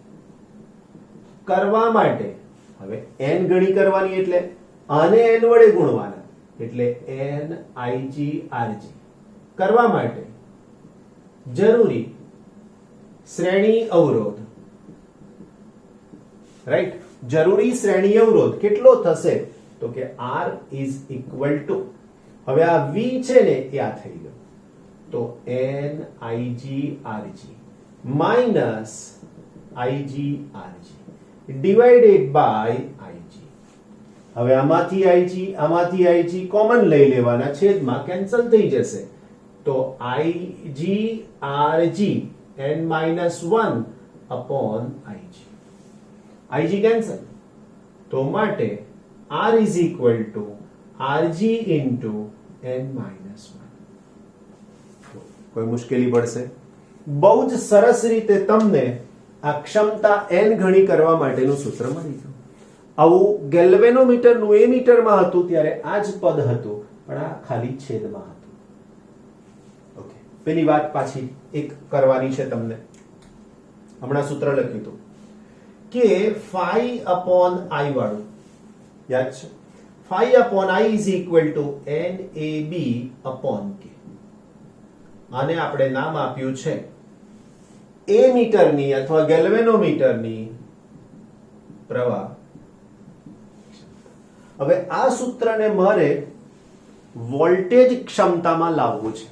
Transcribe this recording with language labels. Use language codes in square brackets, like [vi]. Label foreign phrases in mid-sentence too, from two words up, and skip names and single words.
[gu] કરવા માટે, હવે n ગણી કરવાની એટલે આને n વડે ગુણવાના, એટલે n Ig Rg કરવા માટે જરૂરી શ્રેણી અવરોધ, રાઈટ, જરૂરી શ્રેણી અવરોધ કેટલો થશે તો કે [en] R is equal to, [gu] હવે આ V છે ને એ આ થઈ ગયો, તો [en] n Ig Rg minus Ig Rg divided by Ig. [gu] હવે આમાંથી Ig કોમન લઈ લેવાના, છેદમાં કેન્સલ થઈ જશે, તો [en] Ig Rg n minus 1 upon Ig. Ig [gu] કેન્સલ, તો માટે [en] R is equal to Rg into n minus 1. [gu] કોઈ મુશ્કેલી પડશે? બહુ જ સરસ રીતે તમને આ ક્ષમતા n ગણી કરવા માટેનું સૂત્ર મળી ગયું. આવું ગેલ્વેનોમીટરનું એ મીટરમાં હતું ત્યારે આ જ પદ હતું, પણ આ ખાલી છેદમાં હતું. ઓકે, પેલી વાત પાછી એક કરવાની છે તમને. હમણાં સૂત્ર લખ્યું હતું કે [en] phi upon I [gu] વાળું યાદ છે? [en] phi upon I is equal to NAB upon K. [gu] આને આપણે નામ આપ્યું છે એ મીટરની અથવા ગેલ્વેનોમીટરની પ્રવાહ. હવે આ સૂત્રને મારે વોલ્ટેજ ક્ષમતામાં લાવવું છે.